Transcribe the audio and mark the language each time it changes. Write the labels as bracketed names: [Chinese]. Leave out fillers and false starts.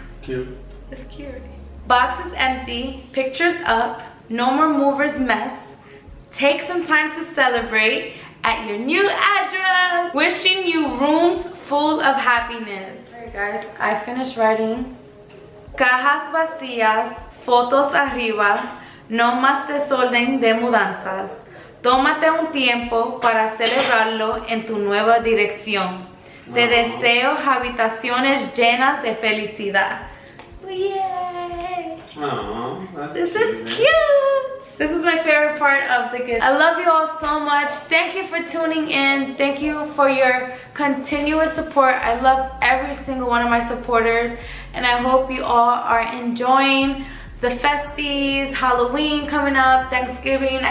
[English] Cute. It's cute. Box is empty, pictures up, no more movers mess. Take some time to celebrate at your new address. Wishing you rooms full of happiness. Alright guys, I finished writing. [Spanish] Cajas vacías, fotos arriba, no más desorden de mudanzas. Tómate un tiempo para celebrarlo en tu nueva dirección. Te deseo habitaciones llenas de felicidad. [English] Yay! Aww, that's This is cute. This is my favorite part of the gift. I love you all so much. Thank you for tuning in. Thank you for your continuous support. I love every single one of my supporters, and I hope you all are enjoying the festies, Halloween coming up, Thanksgiving.